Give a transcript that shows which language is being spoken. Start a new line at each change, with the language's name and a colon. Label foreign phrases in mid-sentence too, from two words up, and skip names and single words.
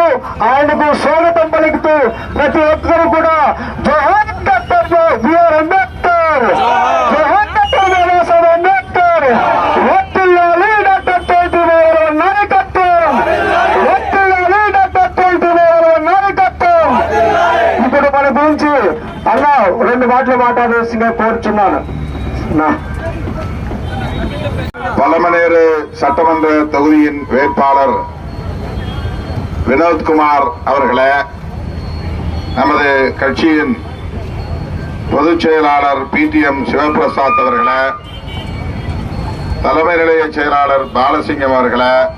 Telugu: ఆయనకు స్వాగతం పలుకుతూ ప్రతి ఒక్కరు కూడా జోహార్ డాక్టర్ బిఆర్ అంబేద్కర్, జోహార్ డాక్టర్ బాబాసాహెబ్ అంబేద్కర్, వత్తిల్లాలి డాక్టర్ తిరుమలవల్లి నాయకత్వం, వత్తిల్లాలి డాక్టర్ తిరుమలవల్లి నాయకత్వం. ఇప్పుడు మన గురించి అలా 2 మాటలు మాట్లాడాల్సిందిగా కోరుచున్నాను.
Tamil: பலமனேறு சட்டமன்ற தொகுதியின் வேட்பாளர் வினோத்குமார் அவர்களே, நமது கட்சியின் பொதுச் செயலாளர் பிடிஎம் சிவபிரசாத் அவர்களே, தலைமை நிலைய செயலாளர் பாலசிங்கம் அவர்களே,